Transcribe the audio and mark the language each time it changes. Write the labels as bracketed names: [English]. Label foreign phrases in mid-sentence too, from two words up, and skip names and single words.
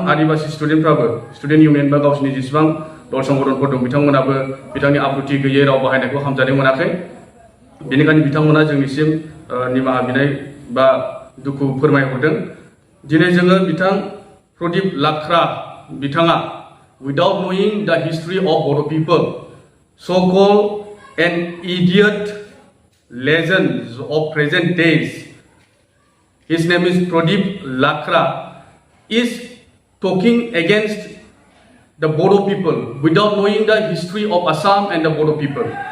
[Bodo] आदिबासि स्टुडेन्टफ्राबो [English] student union [Bodo] बा गावसिनि जेसेबां दल संगठनफोर दं बिथांमोनाबो बिथांनि आब्रुथि गैयै राव बाहायनायखौ हामजानो मोनाखै बेनिखायनो बिथांमोना जोंनिसिम निमाहा बिनाय बा दुखु फोरमायहरदों दिनै जोङो बिथां प्रदीप लाखरा बिथाङा [English] without knowing the history of Bodo people so-called an idiot legends of present days. His name is Pradeep Lakhra, is talking against the Bodo people without knowing the history of Assam and the Bodo people.